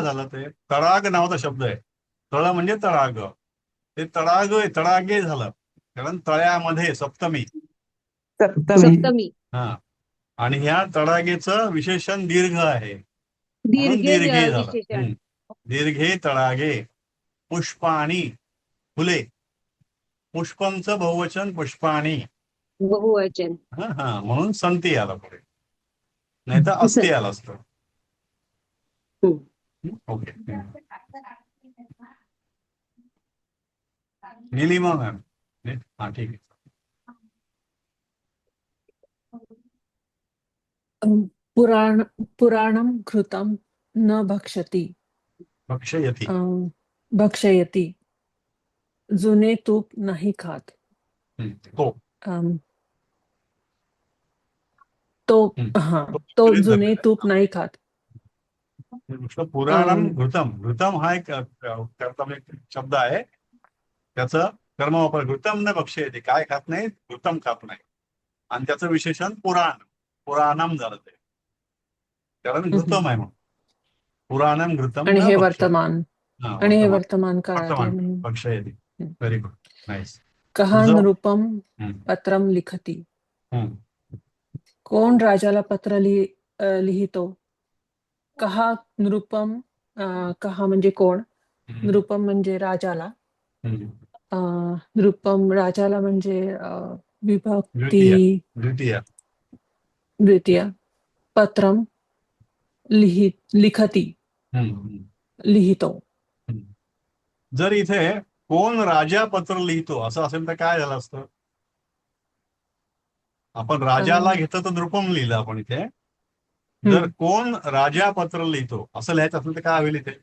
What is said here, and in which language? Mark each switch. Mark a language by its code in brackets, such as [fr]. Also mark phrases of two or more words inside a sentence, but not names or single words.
[mr] झालं ते? तडाग नावाचा शब्द आहे. तळ म्हणजे तडाग. ते तडागे झालं कारण तळ्यामध्ये सप्तमी. सप्तमी. हा, आणि ह्या तडागेचं विशेषण दीर्घ आहे म्हणून [sa] दीर्घे दीर्घे [mr] विशेषण. झालं. [sa] दीर्घे तडागे पुष्पाणी फुले. [mr] पुष्पमचं बहुवचन पुष्पाणी. बहुवचन. हा, म्हणून संती आला पुढे, नाही तर अस्ती आला असतं. ओके. निलिमा मॅम. हा, ठीक आहे. [sa] पुराणं घृतं न भक्षति. भक्षयति. भक्षयति. [mr] जुने तूप नाही खात. तो जुने तूप नाही खात. [sa] पुराणम घृतम. [mr] घृतम हा एक शब्द आहे, त्याचं कर्मवापर. [sa] घृतम न भक्षयति, [mr] काय खात नाही, घृतम खात नाही. आणि त्याचं विशेषण पुराणम झालं ते, कारण घृतम आहे म्हणून. [sa] पुराणम घृतम [mr] आणि [sa] न [mr] हे [sa] भक्षयति. [mr] वर्तमान. आणि हे वर्तमान काळात. [en] भक्षयति. very good, nice. [sa] कः नृपम पत्रम लिखती. [mr] कोण राजाला पत्र लिहितो? [sa] कहा नृपम. [mr] कहा म्हणजे कोण, नृपम म्हणजे राजाला. नृपम राजाला म्हणजे विभक्ती द्वितीय. [sa] पत्रम लिखती, [mr] लिहितो. जर इथे कोण राजा पत्र लिहितो असं असेल तर काय झालं असतं? आपण राजाला घेतो तर नृपम लिहिलं आपण इथे. जर कोण राजा पत्र लिहितो असं लिहायचं असेल तर काय होईल इथे?